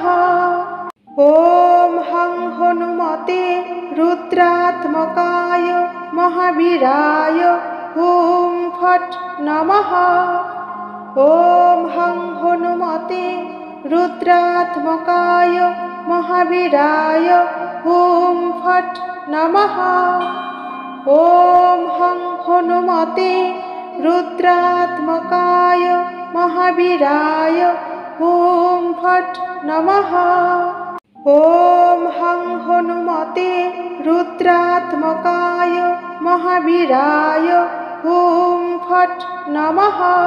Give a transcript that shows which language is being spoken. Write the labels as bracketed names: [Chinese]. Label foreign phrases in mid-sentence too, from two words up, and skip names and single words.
[Sanskrit] ॐ हं हनुमते रुद्रात्मकाय महावीराय हुम फट नमः। ॐ हं हनुमते रुद्रात्मकाय महावीराय हुं फट् नमः। ॐ हं हनुमते रुद्रात्मकाय महावीराय हुं फट् नमः। ॐ हं हनुमते रुद्रात्मकाय महावीराय हुं फट् नमः।